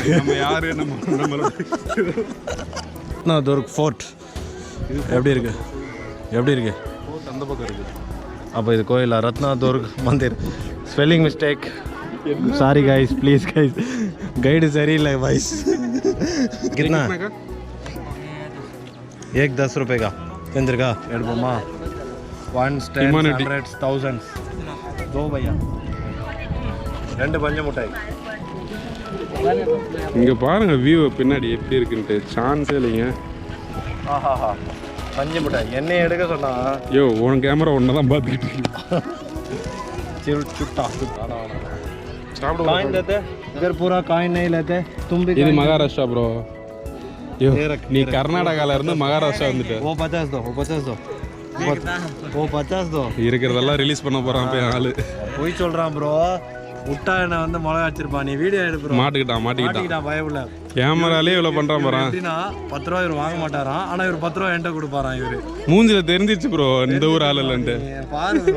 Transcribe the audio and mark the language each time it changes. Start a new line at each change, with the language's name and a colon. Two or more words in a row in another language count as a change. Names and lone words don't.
Tamil: நம்ம யாரு நம்ம ரத்னாதுர்க் ஃபோர்ட் எப்படி இருக்கு அந்த பக்கம் இருக்குது. அப்போ இது கோயிலா? ரத்னாதுர்க் மந்திர்.
English: spelling mistake, sorry guys, please guys, guide சரியில்லை வாய்ஸ்.
Hindi: कितना एक 10 रुपये का चंद्रिका எடுப்போமா? 1 10 100 1000 दो भैया 2
Tamil: பஞ்சு முட்டாய். இங்கே பாருங்க வியூ பின்னாடி எப்படி இருக்குன்ட்டு சான்ஸே இல்லைங்க. ஆஹாஹா பஞ்சு முட்டாய் என்னைய எடுக்க சொன்னா. யோ உன் கேமரா ஒன்று தான் பார்த்துக்கிட்டு இருக்கு. சுட்டா சாப்பிட
Hindi: काइन लेते इधर पूरा काइन नहीं लेते तुम भी.
Tamil: இது மகாராஷ்டிரா ப்ரோ. யோ நீ கர்நாடகால இருந்து மகாராஷ்டிரா வந்துட்ட.
Hindi: वो 50 दो, वो 50 दो, वो 50 दो.
Tamil: இருக்கிறதெல்லாம் ரிலீஸ் பண்ண போறான் போய் ஆளு. போய் சொல்றான் ப்ரோ. முட்டா என்ன வந்து மிளகா வச்சிருப்பான். நீ வீடியோ எடுப்பு. மாட்டிக்கிட்டான் பயவுல. கேமராலே இவ்வளோ பண்றான் போறான். எப்படின்னா 10 ரூபா இவர் வாங்க மாட்டாராம். ஆனா இவர் 10 ரூபா என்கிட்ட கொடுப்பாராம். இவரு மூஞ்சில தெரிஞ்சிச்சு ப்ரோ இந்த ஊர் ஆள் இல்லைன்ட்டு. பாரு bro.